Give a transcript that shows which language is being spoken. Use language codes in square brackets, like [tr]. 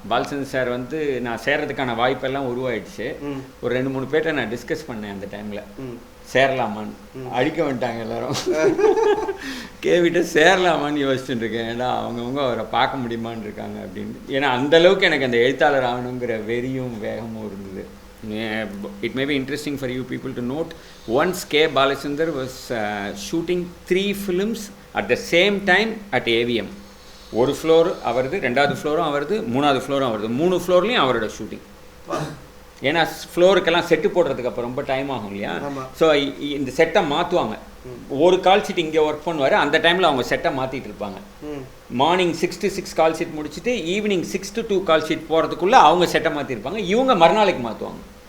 [ta] Balachander sir வந்து நான் சேர்றதுக்கான வாய்ப்பெல்லாம் உருவாயிடுச்சு. ஒரு 2-3 பேர்ட்ட நான் டிஸ்கஸ் பண்ணேன் அந்த டைமில், சேரலாமான்னு. அடிக்க வந்துட்டாங்க எல்லாரும். கேவிட்ட சேரலாமான்னு யோசிச்சுட்டு இருக்கேன். ஏன்னா அவங்கவுங்க அவரை பார்க்க முடியுமான்னு இருக்காங்க அப்படின்னு. ஏன்னா அந்தளவுக்கு எனக்கு அந்த எழுத்தாளர் ஆகணுங்கிற வெறியும் வேகமும் இருந்தது. [en] It may be interesting for you people to note, once K. Balachandar was shooting 3 films at the same time at AVM. [ta] ஒரு ஃப்ளோர் அவரது, 2வது ஃப்ளோரும் அவரது, 3வது ஃப்ளோரும் அவரது. 3 ஃப்ளோர்லேயும் அவரோட ஷூட்டிங். ஏன்னா ஃப்ளோருக்கெல்லாம் செட்டு போடுறதுக்கு அப்போ ரொம்ப டைம் ஆகும் இல்லையா? ஸோ இந்த செட்டை மாற்றுவாங்க. ஒரு கால் ஷீட் இங்கே ஒர்க் பண்ணுவார், அந்த டைமில் அவங்க செட்டை மாற்றிட்டு இருப்பாங்க. மார்னிங் 6 to 6 கால் ஷீட் முடிச்சுட்டு ஈவினிங் 6 to 2 கால் ஷீட் போகிறதுக்குள்ளே அவங்க செட்டை மாற்றிருப்பாங்க, இவங்க மறுநாளைக்கு மாற்றுவாங்க.